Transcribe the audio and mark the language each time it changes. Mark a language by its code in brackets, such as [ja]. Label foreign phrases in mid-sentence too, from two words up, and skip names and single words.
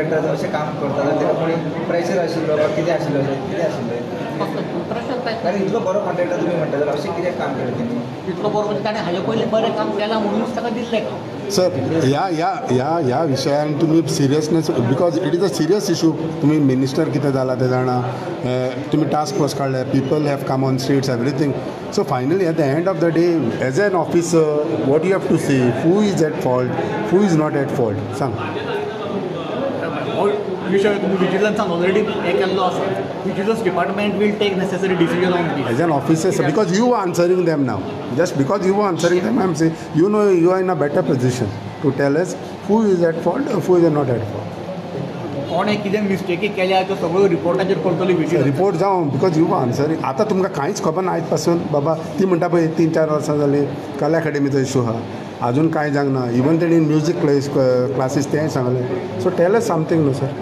[kok] कॉन्ट्रॅक्टर अशें काम करता तेका कोणी प्रेशर आशिल्लो कितें आशिल्लो कितें आशिल्लें कारण इतलो बरो कॉन्ट्रॅक्टर तुमी म्हणटा जाल्यार अशें कित्याक काम केलें तेणी? इतलो बरो म्हणजे ताणें हाजे पयलीं बरें काम केलां म्हणूनच ताका दिल्लें काम. [en] सर [kok] ह्या विशयान तुमी [en] सिरियसनेस because it is a serious issue. [kok] तुमी मिनिस्टर कितें जाला ते जाणा तुमी [en] task force [kok] काडले [en] people have come on streets everything. So finally at the end of the day as an officer what you have to say who is at fault who is not at fault सांग. [kok] विशय तुम्ही विजिलन्सान ऑलरेडी हे केल्लो आसा. [en] Vigilance department will take necessary decision on this. As an officer, sir, because you are answering them now. Just because you are answering them, I'm saying you know you are in a better position to tell us who is at fault or who is not at fault. [kok] कोणे कितें मिस्टेकी केल्या त्यो सगळ्यो रिपोर्टाचेर करतली विजिलन्स. रिपोर्ट जावं [en] because you are answering. [kok] आतां तुमकां कांयच खबर ना आयज पासून बाबा ती म्हणटा पळय 3-4 वर्सां जालीं कला अकॅडमीचो इशू आहा अजून कांय जावंक ना. इवन तेणी [en] music classes [kok] तेंय सांगलें. [en] So tell us something न्हू सर.